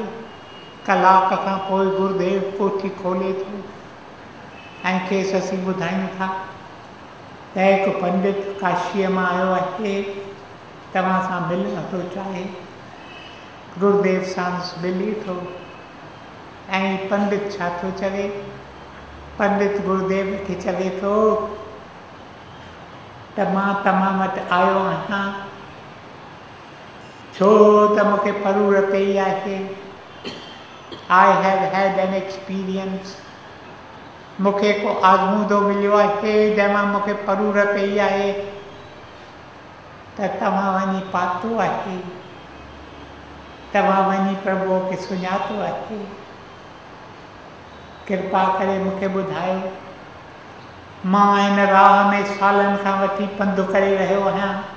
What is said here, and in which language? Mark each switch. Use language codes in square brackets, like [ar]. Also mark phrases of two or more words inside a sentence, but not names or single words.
[sd] कलाक खां पोइ गुरुदेव कोठी खोले थो ऐं खेसि असीं ॿुधायूं था त हिकु पंडित काशीअ मां आयो आहे, तव्हां सां मिलणु थो चाहे। गुरुदेव सां मिले थो ऐं पंडित छा थो चवे? पंडित गुरुदेव खे चवे थो त मां तव्हां वटि आयो आहियां छो त मूंखे परूर पई आहे। [en] I have had an experience. [sd] मूंखे को आज़मूदो मिलियो आहे जंहिंमां मूंखे परूर पई आहे त तव्हां वञी पातो आहे, तव्हां वञी प्रभुअ खे सुञातो आहे। कृपा करे मूंखे ॿुधायो, मां हिन राह में सालनि खां वठी पंधु करे रहियो आहियां।